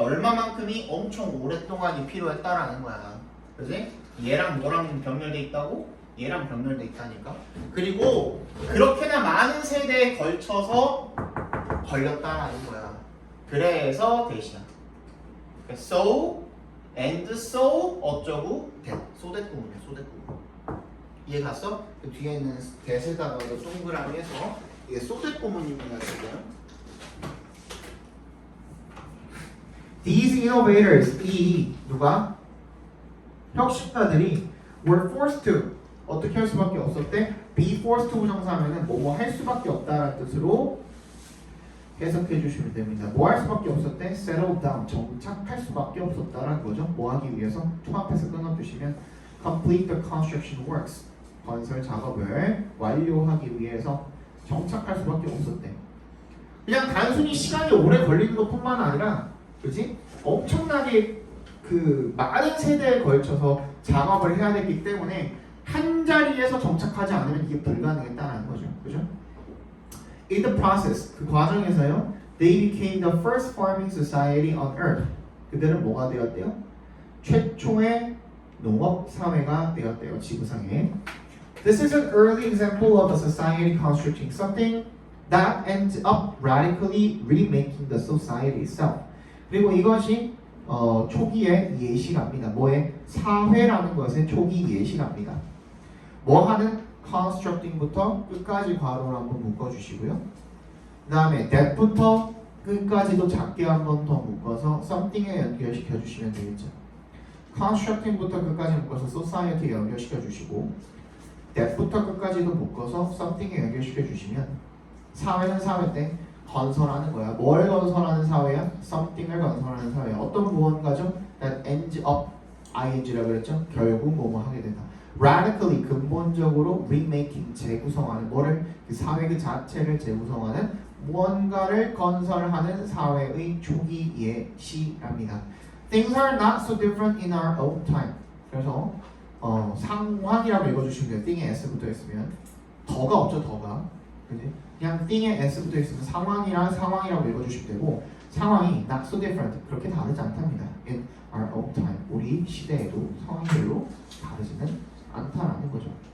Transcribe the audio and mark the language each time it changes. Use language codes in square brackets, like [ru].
[ko] 얼마만큼이 엄청 오랫동안이 필요했다라는 거야. 그지? 얘랑 너랑 병렬돼 있다고? 얘랑 병렬돼 있다니까. 그리고 그렇게나 많은 세대에 걸쳐서 걸렸다라는 거야. 그래서 대신한. [en] So and so [ko] 어쩌고 [en] that. so that [ko] 부분이야. so that 부분. 이해 갔어? 그 뒤에 있는 대세다가 동그라미 해서 이게 so that 부분입니다. 지금. [en] These innovators, [ko] 이 누가? 혁신가들이 [en] were forced to [ko] 어떻게 할 수밖에 없었대? be forced to 부정사하면은 뭐뭐 할 수밖에 없다라는 뜻으로 해석해 주시면 됩니다. 뭐 할 수밖에 없었대? [en] settle down, [ko] 정착할 수밖에 없었다라는 거죠. 뭐 하기 위해서? 초합해서 끊어주시면 [en] complete the construction works, [ko] 건설 작업을 완료하기 위해서 정착할 수밖에 없었대. 그냥 단순히 시간이 오래 걸리는 것뿐만 아니라, 그렇지? 엄청나게 그 많은 세대에 걸쳐서 작업을 해야 되기 때문에 한 자리에서 정착하지 않으면 이게 불가능했다는 거죠. 그죠? [en] In the process, [ko] 그 과정에서요, [en] they became the first farming society on earth. [ko] 그들은 뭐가 되었대요? 최초의 농업 사회가 되었대요. 지구상에. [en] This is an early example of a society constructing something that ends up radically remaking the society itself. [ko] 그리고 이것이 초기의 예시랍니다. 뭐의? 사회라는 것의 초기 예시랍니다. 뭐 하는? constructing부터 끝까지 괄호를 한번 묶어주시고요. 그 다음에 that부터 끝까지도 작게 한번 더 묶어서 something에 연결시켜 주시면 되겠죠. constructing부터 끝까지 묶어서 society에 연결시켜 주시고 that부터 끝까지도 묶어서 something에 연결시켜 주시면 사회는 사회인데 건설하는 거야. 뭘 건설하는 사회야? something을 건설하는 사회야. 어떤 무언가죠? [en] that ends up ing [ko] 라고 그랬죠? 결국 뭐뭐 하게 된다. radically 근본적으로 remaking 재구성하는 뭐를? 그 사회 그 자체를 재구성하는 무언가를 건설하는 사회의 초기 예시랍니다. [en] Things are not so different in our own time. [ko] 그래서 상황이라고 읽어주시면 돼요. thing에 s부터 있으면 더가 없죠. 더가 그지? 그냥 thing에 s부터 있으면 상황이라고 읽어주시면 되고 상황이 [en] not so different [ko] 그렇게 다르지 않답니다. [en] In our own time [ko] 우리 시대에도 상황별로 다르지는 않다라는 거죠.